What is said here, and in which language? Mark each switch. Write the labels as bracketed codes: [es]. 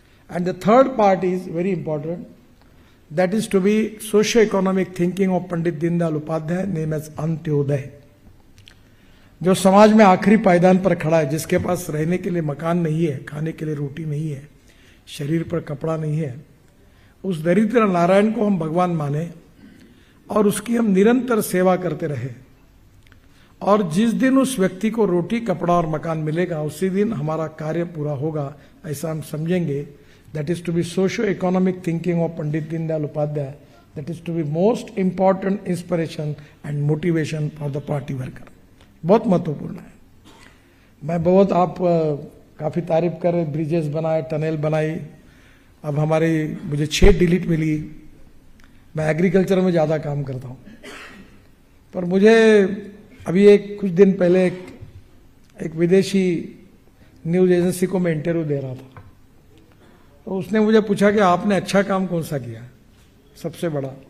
[en] and the third part is very important, that is to be socio-economic thinking of [hi] Pandit Deendayal Upadhyay, [en] name as [hi] Antyodaya, जो समाज में आखिरी पायदान पर खड़ा है, जिसके पास रहने के लिए मकान नहीं है, खाने के लिए रोटी नहीं है, शरीर पर कपड़ा नहीं है, उस दरिद्र नारायण को हम भगवान माने और उसकी हम निरंतर सेवा करते रहे। और जिस दिन उस व्यक्ति को रोटी, कपड़ा और मकान मिलेगा, उसी दिन हमारा कार्य पूरा होगा, ऐसा हम समझेंगे। [en] That is to be socio-economic thinking of Pandit Dindayal Upadhyay. That is to be most important inspiration and motivation for the party worker. [hi] बहुत महत्वपूर्ण है। मैं बहुत आप काफी तारीफ कर रहे, ब्रिजेस बनाए, टनल बनाई। अब मुझे 6 डिलीट मिली। मैं एग्रीकल्चर में ज्यादा काम करता हूँ, पर मुझे अभी कुछ दिन पहले एक विदेशी न्यूज एजेंसी को मैं इंटरव्यू दे रहा था, तो उसने मुझे पूछा कि आपने अच्छा काम कौन सा किया सबसे बड़ा।